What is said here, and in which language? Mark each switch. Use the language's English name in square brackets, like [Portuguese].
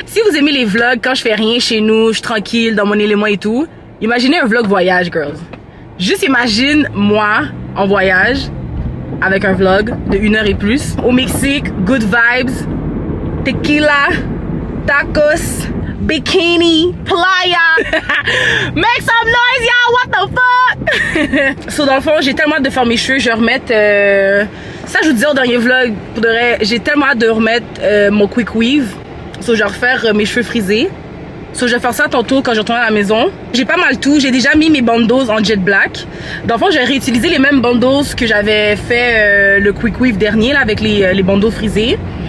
[French] Si vous aimez les vlogs, quand je fais rien chez nous, je suis tranquille, dans mon élément et tout, imaginez un vlog voyage, girls. Juste imagine moi, en voyage, avec un vlog de 1 heure et plus, au Mexique, [English] good vibes, [French] tequila, tacos, bikini, playa. [English] Make some noise, y'all, what the fuck? [French] So, dans le fond, j'ai tellement hâte de faire mes cheveux. Je vais remettre, ça je vous disais au dernier vlog, pour de vrai, j'ai tellement hâte de remettre mon quick weave. So, je vais refaire mes cheveux frisés. So, je vais faire ça tantôt quand je retourne à la maison. J'ai pas mal tout. J'ai déjà mis mes bandeaux en jet black. Dans le fond, j'ai réutilisé les mêmes bandeaux que j'avais fait le quick weave dernier là, avec les bandeaux frisés.